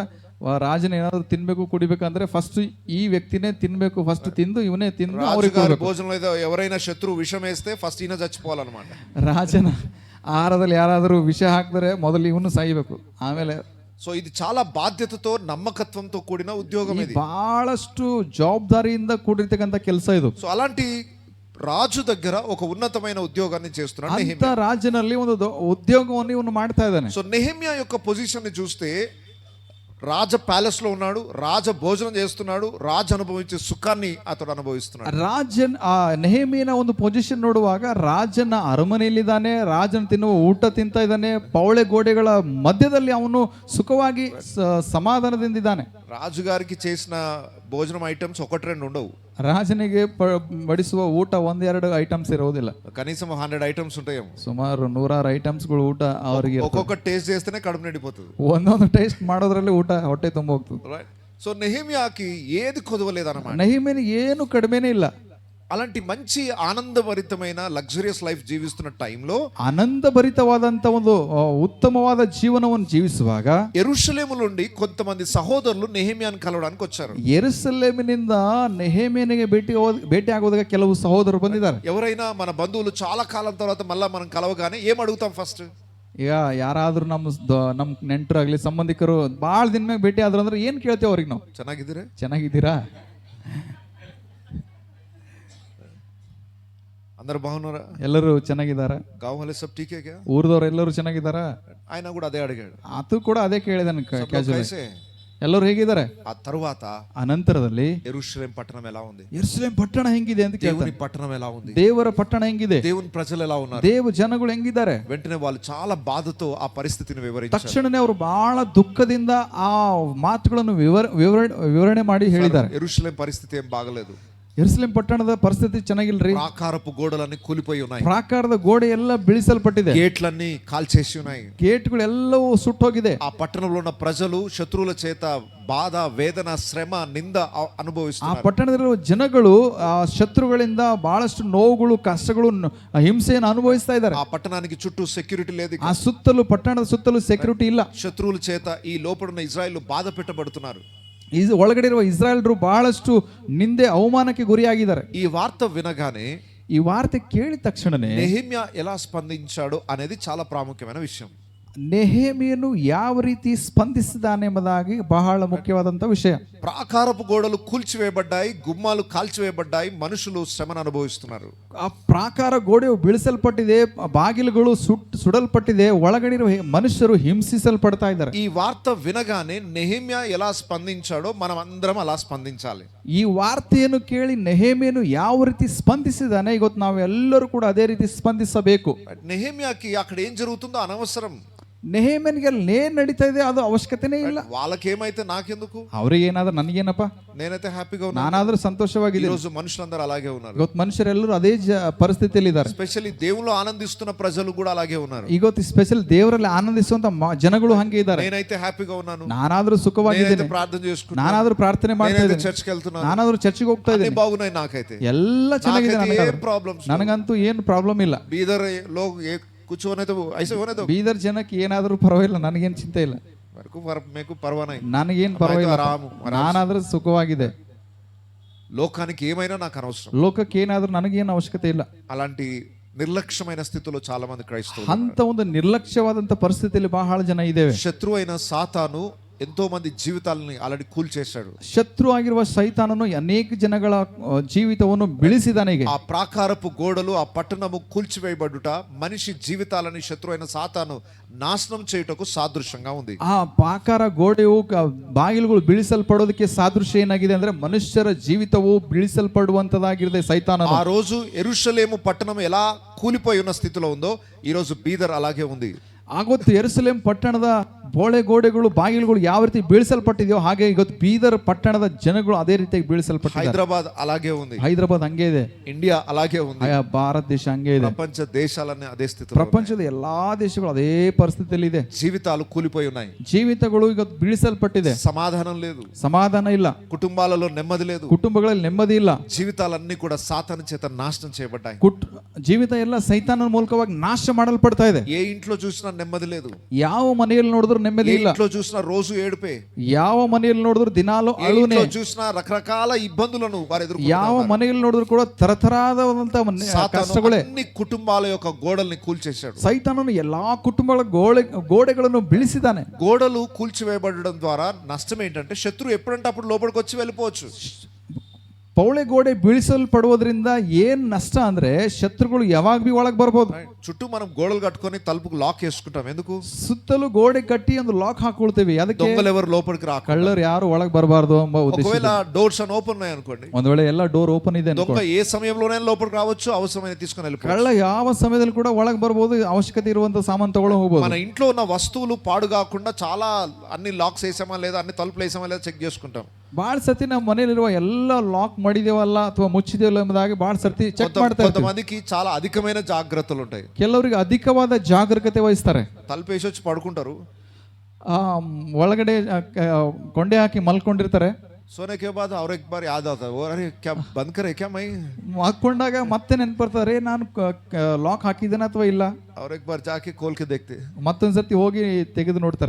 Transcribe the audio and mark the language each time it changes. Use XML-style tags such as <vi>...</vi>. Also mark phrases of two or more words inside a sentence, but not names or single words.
<kn>ರಾಜನ ಏನಾದ್ರು ತಿನ್ಬೇಕು ಕುಡಿಬೇಕಂದ್ರೆ ಫಸ್ಟ್ ಈ ವ್ಯಕ್ತಿನೇ ತಿನ್ಬೇಕು, ಫಸ್ಟ್ ತಿಂದು ಇವನೇ ತಿಂದು</kn> <te>రాజుగారి భోజనంలో ఏదో ఎవరైనా శత్రువు విషం వేస్తే ఫస్ట్ ఈయన చచ్చిపోవాలన్నమాట.</te> <kn>ರಾಜನ ಆಹಾರದಲ್ಲಿ ಯಾರಾದರೂ ವಿಷ ಹಾಕಿದ್ರೆ ಮೊದಲು ಇವನು ಸಾಯ್ಬೇಕು, ಆಮೇಲೆ.</kn> <te>సో ఇది చాలా బాధ్యతతో నమ్మకత్వంతో కూడిన ఉద్యోగం ఇది.</te> <kn>ಬಹಳಷ್ಟು ಜವಾಬ್ದಾರಿಯಿಂದ ಕೂಡಿರ್ತಕ್ಕಂಥ ಕೆಲಸ ಇದು.</kn> <te>సో అలాంటి రాజు దగ్గర ఒక ఉన్నతమైన ఉద్యోగాన్ని చేస్తున్నాడు</te> <kn>ಅಂತ</kn> <te>నెహెమ్యా.</te> <kn>ರಾಜನಲ್ಲಿ ಒಂದು ಉದ್ಯೋಗವನ್ನು ಇವನು ಮಾಡ್ತಾ ಇದ್ದಾನೆ.</kn> <te>సో నెహెమ్యా యొక్క పొజిషన్ ని చూస్తే, రాజ ప్యాలెస్ లో ఉన్నాడు, రాజ భోజనం చేస్తున్నాడు, రాజు అనుభవించే సుఖాన్ని అతడు అనుభవిస్తున్నాడు.</te> <kn>ರಾಜನ್ ಆ ನೆಹೆಮೀಯನ ಒಂದು ಪೊಸಿಷನ್ ನೋಡುವಾಗ ರಾಜನ ಅರಮನೆಯಲ್ಲಿದ್ದಾನೆ, ರಾಜನ ತಿನ್ನುವ ಊಟ ತಿಂತ ಇದ್ದಾನೆ, ಪೌಳೆ ಗೋಡೆಗಳ ಮಧ್ಯದಲ್ಲಿ ಅವನು ಸುಖವಾಗಿ ಸಮಾಧಾನದಿಂದಿದ್ದಾನೆ.</kn> <te>రాజుగారికి చేసిన భోజనం ఐటమ్స్ 1-2 ఉండవు.</te> <kn>ರಾಜನಿಗೆ ಬಡಿಸುವ ಊಟ 1-2 ಐಟಮ್ಸ್ ಇರೋದಿಲ್ಲ,</kn> <te>కనీసం 100 ఐటమ్స్ ఉంటాయేమో.</te> <kn>ಸುಮಾರು 100 ಐಟಮ್ಸ್ಗಳು ಊಟ ಅವರಿಗೆ.</kn> <te>ఒక్కొక్క టేస్ట్ చేస్తేనే కడుపు నిండిపోతుంది.</te> <kn>ಒಂದೊಂದು ಟೇಸ್ಟ್ ಮಾಡೋದ್ರಲ್ಲಿ ಊಟ ಹೊಟ್ಟೆ ತುಂಬ ಹೋಗ್ತದೆ.</kn> <te>సో నెహెమ్యాకి ఏది కొదవలేదన్నమాట.</te> <kn>ನೆಹೆಮೀಯನಿಗೆ ಏನು ಕಡಿಮೆನೇ ಇಲ್ಲ.</kn> <te>అలాంటి మంచి ఆనందభరితమైన</te> <en>luxurious life</en> <te>జీవిస్తున్న టైంలో,</te> <kn>ಆನಂದಭರಿತವಾದಂತ ಒಂದು ಉತ್ತಮವಾದ ಜೀವನವನ್ನು ಜೀವಿಸುವಾಗ</kn> <te>యెరూషలేము నుండి కొంతమంది సహోదరులు నెహెమ్యాను కలవడానికి వచ్చారు.</te> <kn>ಯೆರೂಸಲೇಮಿನಿಂದ ನೆಹೆಮೀಯನಿಗೆ ಭೇಟಿ ಆಗೋದಾಗ ಕೆಲವು ಸಹೋದರರು ಬಂದಿದ್ದಾರೆ.</kn> <te>ఎవరైనా మన బంధువులు చాలా కాలం తర్వాత మళ్ళా మనం కలవగానే ఏం అడుగుతాం ఫస్ట్?</te> <kn>ಈಗ ಯಾರಾದ್ರೂ ನಮ್ಮ ನೆಂಟರಾಗ್ಲಿ ಸಂಬಂಧಿಕರು ಭಾಳ ದಿನ ಮ್ಯಾಗ ಭೇಟಿ ಆದ್ರು ಅಂದ್ರೆ ಏನ್ ಕೇಳ್ತೇವೆ ಅವ್ರಿಗೆ ನಾವು? ಚೆನ್ನಾಗಿದ್ದೀರಾ,</kn> <te>అందరూ బాగున్నారా,</te> <kn>ಎಲ್ಲರೂ ಚೆನ್ನಾಗಿದ್ದಾರಾ,</kn> <hi>गाँव वाले सब ठीक है क्या,</hi> <kn>ಊರದವ್ರು ಎಲ್ಲರೂ ಚೆನ್ನಾಗಿದ್ದಾರಾ?</kn> <te>ఆయన కూడా అదే అడిగాడు.</te> <kn>ಅದು ಕೂಡ ಅದೇ ಕೇಳಿದಾನೆ ಕ್ಯಾಶುವಲ್.</kn> <hi>కైసే?</hi> <kn>ಎಲ್ಲರೂ ಹೇಗಿದ್ದಾರೆ?</kn> <te>ఆ తరువాత</te> <kn>ಅನಂತರದಲ್ಲಿ</kn> <te>యెరూషలేం పట్టణం ఎలా ఉంది,</te> <kn>ಯೆರೂಸಲೇಮ್ ಪಟ್ಟಣ ಹೆಂಗಿದೆ ಅಂತ</kn> <te>దేవుని</te> <kn>ಕೇಳ್ತಾನೆ.</kn> <te>పట్టణం ఎలా ఉంది,</te> <kn>ದೇವರ ಪಟ್ಟಣ ಹೆಂಗಿದೆ,</kn> <te>దేవుని ప్రజలు ఎలా ఉన్నారు.</te> <kn>ದೇವ ಜನಗಳು ಹೆಂಗಿದ್ದಾರೆ.</kn> <te>వెంటనే వాళ్ళు చాలా బాధతో ఆ పరిస్థితిని వివరించారు.</te> <kn>ತಕ್ಷಣನೇ ಅವರು ಬಹಳ ದುಃಖದಿಂದ ಆ ಮಾತುಗಳನ್ನು ವಿವರಣೆ ಮಾಡಿ ಹೇಳಿದ್ದಾರೆ.</kn> <te>యెరూషలేం పరిస్థితి ఏం బాగలేదు,</te> <kn>ಯೆರೂಸಲೇಮ್ ಪಟ್ಟಣದ ಪರಿಸ್ಥಿತಿ ಚೆನ್ನಾಗಿಲ್ರಿ.</kn> <te>ప్రాకారపు గోడలన్నీ కూలిపోయి ఉన్నాయి,</te> <kn>ಪ್ರಾಕಾರದ ಗೋಡೆ ಎಲ್ಲ ಬೀಳಿಸಲ್ಪಟ್ಟಿದೆ,</kn> <te>గేట్లన్నీ కాల్చేసి ఉన్నాయి,</te> <kn>ಗೇಟ್ಗಳು ಎಲ್ಲವೂ ಸುಟ್ಟೋಗಿದೆ.</kn> <te>ఆ పట్టణంలో ఉన్న ప్రజలు శత్రువుల చేత బాధ, వేదన, శ్రమ, నింద</te> <kn>ಆ</kn> <te>అనుభవిస్తున్నారు.</te> <kn>ಪಟ್ಟಣದಲ್ಲಿರುವ ಜನಗಳು ಆ ಶತ್ರುಗಳಿಂದ ಬಹಳಷ್ಟು ನೋವುಗಳು, ಕಷ್ಟಗಳು, ಹಿಂಸೆಯನ್ನು ಅನುಭವಿಸ್ತಾ ಇದ್ದಾರೆ.</kn> <te>ఆ పట్టణానికి చుట్టూ సెక్యూరిటీ లేదు,</te> <kn>ಆ ಸುತ್ತಲೂ ಪಟ್ಟಣದ ಸುತ್ತಲೂ ಸೆಕ್ಯೂರಿಟಿ ಇಲ್ಲ.</kn> <te>శత్రువుల చేత ఈ లోపడున్న ఇజ్రాయెల్ బాధ పెట్టబడుతున్నారు.</te> <kn>ಒಳಗಡೆ ಇರುವ ಇಸ್ರಾಯೇಲ್ರು ಬಹಳಷ್ಟು ನಿಂದೆ, ಅವಮಾನಕ್ಕೆ ಗುರಿಯಾಗಿದ್ದಾರೆ.</kn> <te>ఈ వార్త వినగానే</te> <kn>ಈ ವಾರ್ತೆ ಕೇಳಿದ ತಕ್ಷಣನೇ</kn> <te>నెహెమ్యా ఎలా స్పందించాడు అనేది చాలా ప్రాముఖ్యమైన విషయం.</te> <kn>ನೆಹೆಮೀಯನು ಯಾವ ರೀತಿ ಸ್ಪಂದಿಸಿದಾನೆ ಎಂಬುದಾಗಿ ಬಹಳ ಮುಖ್ಯವಾದಂತ ವಿಷಯ.</kn> <te>ప్రాకారపు గోడలు కూల్చివేయబడ్డాయి, గుమ్మాలు కాల్చివేయబడ్డాయి, మనుషులు శ్రమను అనుభవిస్తున్నారు.</te> <kn>ಆ ಪ್ರಾಕಾರ ಗೋಡೆಯು ಬೀಳಿಸಲ್ಪಟ್ಟಿದೆ, ಬಾಗಿಲುಗಳು ಸುಡಲ್ಪಟ್ಟಿದೆ, ಒಳಗಡೆ ಇರುವ ಮನುಷ್ಯರು ಹಿಂಸಿಸಲ್ಪಡ್ತಾ ಇದ್ದಾರೆ.</kn> <te>ఈ వార్త వినగానే నెహెమ్యా ఎలా స్పందించాడో మనం అందరం అలా స్పందించాలి.</te> <kn>ಈ ವಾರ್ತೆಯನ್ನು ಕೇಳಿ ನೆಹೆಮೀಯನು ಯಾವ ರೀತಿ ಸ್ಪಂದಿಸಿದಾನೆ ಇವತ್ತು ನಾವೆಲ್ಲರೂ ಕೂಡ ಅದೇ ರೀತಿ ಸ್ಪಂದಿಸಬೇಕು.</kn> <te>నెహెమ్యాకి అక్కడ ఏం జరుగుతుందో అనవసరం.</te> <kn>ನೆಹೆಮೀಯನಿಗೆ ಅಲ್ಲಿ ಏನ್ ನಡೀತಾ ಇದೆ ಅದು ಅವಶ್ಯಕತೆನೇ ಇಲ್ಲ.</kn> <te>వాళ్ళకేమైతే నాకెందుకు,</te> <kn>ಅವ್ರಿಗೆ ಏನಾದ್ರೂ ನನಗೇನಪ್ಪ,</kn> <te>నేనైతే హ్యాపీగా ఉన్నాను.</te> <kn>ನಾನಾದ್ರೂ ಸಂತೋಷವಾಗಿದೆ.</kn> <te>ఈ రోజు మనుషులందరూ అలాగే ఉన్నారు.</te> <kn>ಇವತ್ತು ಮನುಷ್ಯರೆಲ್ಲರೂ ಅದೇ ಪರಿಸ್ಥಿತಿಯಲ್ಲಿ ಇದ್ದಾರೆ.</kn> <te>స్పెషల్లీ దేవుళ్ళు ఆనందిస్తున్న ప్రజలు కూడా అలాగే ఉన్నారు.</te> <kn>ಇವತ್ತು ಸ್ಪೆಷಲ್ ದೇವರಲ್ಲಿ ಆನಂದಿಸುವಂತ ಜನಗಳು ಹಂಗೆ ಇದ್ದಾರೆ.</kn> <te>నేనైతే హ్యాపీగా ఉన్నాను,</te> <kn>ನಾನಾದ್ರೂ ಸುಖವಾಗಿದ್ದೇನೆ,</kn> <te>ప్రార్థన చేసుకుంటున్నాను,</te> <kn>ನಾನಾದ್ರೂ ಪ್ರಾರ್ಥನೆ ಮಾಡ್ತಾ ಇದ್ದೇನೆ,</kn> <te>చర్చ్కి వెళ్తున్నాను,</te> <kn>ನಾನಾದ್ರೂ ಚರ್ಚಿಗೆ ಹೋಗ್ತಾ</kn> <te>అన్ని</te> <kn>ಇದ್ದೇನೆ,</kn> <te>బాగున్నాయి, నాకైతే</te> <kn>ಎಲ್ಲ ಚೆನ್ನಾಗಿದೆ,</kn> <te>ఏం ప్రాబ్లమ్స్,</te> <kn>ನನಗಂತೂ ಏನು ಪ್ರಾಬ್ಲಮ್ ಇಲ್ಲ.</kn> <hi>बीदर लोग कुछ होने तो ऐसे होने दो.</hi> <kn>ಬೀದರ್ ಜನಕ್ಕೆ ಏನಾದ್ರೂ ಪರವಾಗಿಲ್ಲ, ನನಗೇನು ಚಿಂತೆ ಇಲ್ಲ, ಮೇಕು ಪರವಾನೈ, ನನಗೇನು ಪರವಾಗಿಲ್ಲ, ನಾನಾದ್ರೂ ಸುಖವಾಗಿದೆ.</kn> <te>లోకానికి ఏమైనా నాకు అనవసరం,</te> <kn>ಲೋಕಕ್ಕೆ ಏನಾದ್ರೂ ನನಗೇನು ಅವಶ್ಯಕತೆ ಇಲ್ಲ.</kn> <te>అలాంటి నిర్లక్ష్యమైన స్థితిలో చాలా మంది క్రైస్తవులు</te> <kn>ಅಂತ ಒಂದು ನಿರ್ಲಕ್ಷ್ಯವಾದಂತ ಪರಿಸ್ಥಿತಿಯಲ್ಲಿ ಬಹಳ ಜನ ಇದ್ದೇವೆ.</kn> <te>శత్రువైన సాతాను ఎంతో మంది జీవితాలని ఆల్రెడీ కూల్చేశాడు.</te> <kn>ಶತ್ರು ಆಗಿರುವ ಸೈತಾನನು ಅನೇಕ ಜನಗಳ ಜೀವಿತವನ್ನು ಬೆಳೆಸಿದಾನೆ.</kn> <te>ఆ ప్రాకారపు గోడలు, ఆ పట్టణము కూల్చివేయబడుట మనిషి జీవితాలని శత్రువైన సాతాను నాశనం చేయుటకు సాదృశ్యంగా ఉంది.</te> <kn>ಆ ಪ್ರಾಕಾರ ಗೋಡೆಯು ಬಾಗಿಲುಗಳು ಬೀಳಿಸಲ್ಪಡೋದಕ್ಕೆ ಸಾದೃಶ್ಯ ಏನಾಗಿದೆ ಅಂದ್ರೆ ಮನುಷ್ಯರ ಜೀವಿತವು ಬೀಳಿಸಲ್ಪಡುವಂತದಾಗಿದೆ ಸೈತಾನನು.</kn> <te>ఆ రోజు యెరూషలేము పట్టణం ఎలా కూలిపోయి ఉన్న స్థితిలో ఉందో ఈ రోజు బీదర్ అలాగే ఉంది.</te> <kn>ಆಗೊತ್ತು ಯೆರೂಸಲೇಮ್ ಪಟ್ಟಣದ ಬೋಳೆ ಗೋಡೆಗಳು ಬಾಗಿಲುಗಳು ಯಾವ ರೀತಿ ಬೀಳಿಸಲ್ಪಟ್ಟಿದೆಯೋ ಹಾಗೆ ಇವತ್ತು ಬೀದರ್ ಪಟ್ಟಣದ ಜನಗಳು ಅದೇ ರೀತಿಯಾಗಿ ಬೀಳಿಸಲ್ಪಟ್ಟಿದ್ದಾರೆ.</kn> <te>హైదరాబాద్ అలాగే ఉంది,</te> <kn>ಹೈದರಾಬಾದ್ ಹಂಗೆ ಇದೆ,</kn> <te>ఇండియా అలాగే ఉంది,</te> <kn>ಭಾರತ ದೇಶ ಹಂಗೆ ಇದೆ,</kn> <te>ప్రపంచ దేశాలన్నీ అదే స్థితిలో,</te> <kn>ಪ್ರಪಂಚದ ಎಲ್ಲಾ ದೇಶಗಳು ಅದೇ ಪರಿಸ್ಥಿತಿಯಲ್ಲಿ ಇದೆ.</kn> <te>జీవితాలు కూలిపోయి ఉన్నాయి,</te> <kn>ಜೀವಿತಗಳು ಇವತ್ತು ಬೀಳಿಸಲ್ಪಟ್ಟಿದೆ,</kn> <te>సమాధానం లేదు,</te> <kn>ಸಮಾಧಾನ ಇಲ್ಲ,</kn> <te>కుటుంబాలలో నెమ్మది లేదు,</te> <kn>ಕುಟುಂಬಗಳಲ್ಲಿ ನೆಮ್ಮದಿ ಇಲ್ಲ,</kn> <te>జీవితాలన్నీ కూడా సాతాను చేత నాశనం చేయబడ్డాయి.</te> <kn>ಜೀವಿತ ಎಲ್ಲ ಸೈತಾನನ ಮೂಲಕವಾಗಿ ನಾಶ ಮಾಡಲ್ಪಡ್ತಾ ಇದೆ.</kn> <te>ఏ ఇంట్లో చూసినా నెమ్మది లేదు,</te> <kn>ಯಾವ ಮನೆಯಲ್ಲಿ ನೋಡಿದ್ರು ನೆಮ್ಮದಿ ಇಲ್ಲ,</kn> <te>ఇంట్లో చూసినా రోజు ఏడుపే,</te> <kn>ಯಾವ ಮನೆಯಲ್ಲಿ ನೋಡಿದ್ರು ದಿನಾಲು ಅಳುನೆ,</kn> <te>చూసినా రకరకాల ఇబ్బందులను వారు ఎదుర్కొంటున్నారు.</te> <kn>ಯಾವ ಮನೆಯಲ್ಲಿ ನೋಡಿದ್ರು ಕೂಡ ತರತರಾದಂತ ಕಷ್ಟಗಳೇ.</kn> <te>అన్ని కుటుంబాల యొక్క గోడల్ని కూల్చేశాడు.</te> <kn>ಸೈತಾನನು ಎಲ್ಲಾ ಕುಟುಂಬಗಳ ಗೋಡೆಗಳನ್ನು ಬೀಳಿಸಿದ್ದಾನೆ.</kn> <te>గోడలు కూల్చివేయబడడం ద్వారా నష్టం ఏంటంటే శత్రువు ఎప్పుడంటే అప్పుడు లోపలికి వచ్చి వెళ్ళిపోవచ్చు.</te> <kn>ಪೌಳೆ ಗೋಡೆ ಬೀಳಿಸಲ್ಪಡುವುದರಿಂದ ಏನ್ ನಷ್ಟ ಅಂದ್ರೆ ಶತ್ರುಗಳು ಯಾವಾಗ ಬಿ ಒಳಗೆ ಬರ್ಬೋದು.</kn> <te>చుట్టూ మనం గోడలు కట్టుకొని తలుపుకు లాక్ చేసుకుంటాం. ఎందుకు?</te> <kn>ಸುತ್ತಲೂ ಗೋಡೆ ಕಟ್ಟಿ ಒಂದು ಲಾಕ್ ಹಾಕೊಳ್ತೇವೆ. ಅದಕ್ಕೆ</kn> <te>దొంగలు ఎవరు లోపలికి రాక,</te> <kn>ಕಳ್ಳರು ಯಾರು ಒಳಗೆ ಬರಬಾರದು ಎಂಬ ಉದ್ದೇಶ.</kn> <te>ఒకవేళ</te> <en>doors un open</en> <te>ఉన్నాయి అనుకోండి,</te> <kn>ಒಂದ್ ವೇಳೆ ಎಲ್ಲ</kn> <en>door open</en> <kn>ಇದೆ,</kn> <te>దొంగ ఏ సమయంలోనైనా లోపలికి రావచ్చు, అవసరమైన తీసుకొని వెళ్ళిపోవచ్చు.</te> <kn>ಕಳ್ಳ ಯಾವ ಸಮಯದಲ್ಲಿ ಕೂಡ ಒಳಗೆ ಬರ್ಬೋದು, ಅವಶ್ಯಕತೆ ಇರುವಂತ ಸಾಮಾನು ತಗೊಳ್ಳೋ ಹೋಗ್ಬೋದು.</kn> <te>మన ఇంట్లో ఉన్న వస్తువులు పాడు కాకుండా చాలా అన్ని లాక్స్ వేసామా లేదా, అన్ని తలుపులు వేసామా లేదా చెక్ చేసుకుంటాం.</te> <kn>ಬಾಳ ಸರ್ತಿ ನಮ್ಮ ಮನೆಯಲ್ಲಿರುವ ಎಲ್ಲ ಲಾಕ್ ಮಾಡಿದೇವಲ್ಲ ಅಥವಾ ಮುಚ್ಚಿದೇವಲ್ಲ ಎಂಬುದಾಗಿ ಬಾಳ ಸರ್ತಿ ಚೆಕ್ ಮಾಡ್ತಾ ಇರ್ತೀವಿ.</kn> <te>కొంతమందికి చాలా అధికమైన జాగ్రత్తలు ఉంటాయి,</te> <kn>ಕೆಲವರಿಗೆ ಅಧಿಕವಾದ ಜಾಗರೂಕತೆ ವಹಿಸ್ತಾರೆ.</kn> <te>తలుపు వేసి వచ్చి పడుకుంటారు,</te> <kn>ಒಳಗಡೆ ಕೊಂಡೆ ಹಾಕಿ ಮಲ್ಕೊಂಡಿರ್ತಾರೆ.</kn> <hi>सोने के बाद और एक बार याद आता है, अरे क्या बंद करे क्या मैं,</hi> <kn>ಹಾಕೊಂಡಾಗ ಮತ್ತೆ ನೆನಪರ್ತಾರೆ ನಾನು ಲಾಕ್ ಹಾಕಿದ್ದೇನೆ ಅಥವಾ ಇಲ್ಲ.</kn> <hi>और एक बार जाके खोल के देखते,</hi> <kn>ಮತ್ತೊಂದ್ಸತಿ ಹೋಗಿ ತೆಗೆದು ನೋಡ್ತಾರೆ,</kn>